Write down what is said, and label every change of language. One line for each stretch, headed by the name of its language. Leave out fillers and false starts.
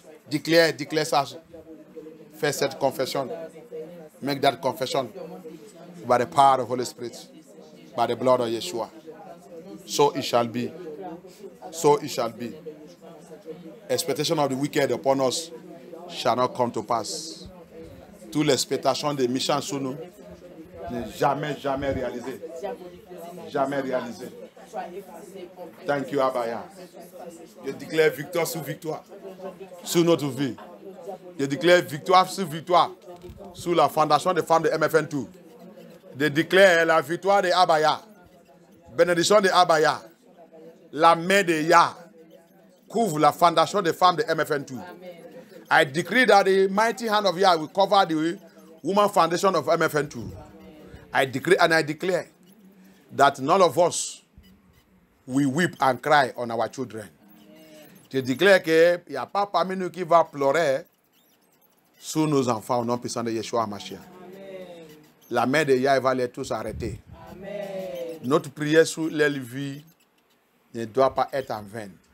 English: Declare such first set confession. Make that confession by the power of the Holy Spirit, by the blood of Yeshua. So it shall be. So it shall be. Expectation of the wicked upon us shall not come to pass.
French: Toute l'expectation des méchants sur nous n'est jamais réalisée. Jamais réalisée.
English: Thank you, Abaya.
French: Je déclare victoire sur victoire sur notre vie. Je déclare victoire sur victoire sur la fondation des femmes de MFN2. Je déclare la victoire de Abaya. Bénédiction de Abaya. La main de Yah couvre la fondation des femmes de MFN2.
English: I decree that the mighty hand of Yah will cover the woman foundation of MFN2. I decree and I declare that none of us will weep and cry on our children.
French: Je déclare qu'il n'y a pas parmi nous qui va pleurer sur nos enfants au nom puissant de Yeshua HaMashiach. La main de Yah va les tous arrêter. Amen. Notre prière sur leur vie ne doit pas être en vain.